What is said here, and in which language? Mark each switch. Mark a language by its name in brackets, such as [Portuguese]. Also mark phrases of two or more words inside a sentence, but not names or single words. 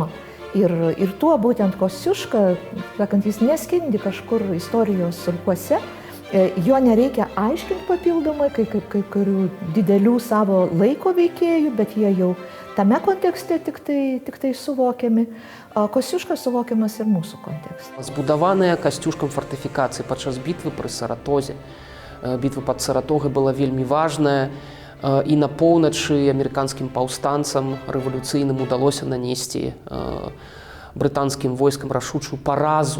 [Lithuanian] Ir tuo būtent Kosciuška, sakant, jis neskendi kažkur istorijos sulkuose, jo nereikia aiškinti papildomai, kaip kurių didelių savo laiko veikėjų, bet jie jau tame kontekste tik tai suvokiami. Kosciuška suvokiamas ir mūsų kontekste. [Belarusian] Збудаваная Касцюшкам фортыфікацыі падчас бітвы пры Саратозе. Бітва пад Саратогай была вельмі важная. І на поўначы амерыканскім паўстанцам рэвалюцыйным удалося нанесці брытанскім войскам рашучую паразу.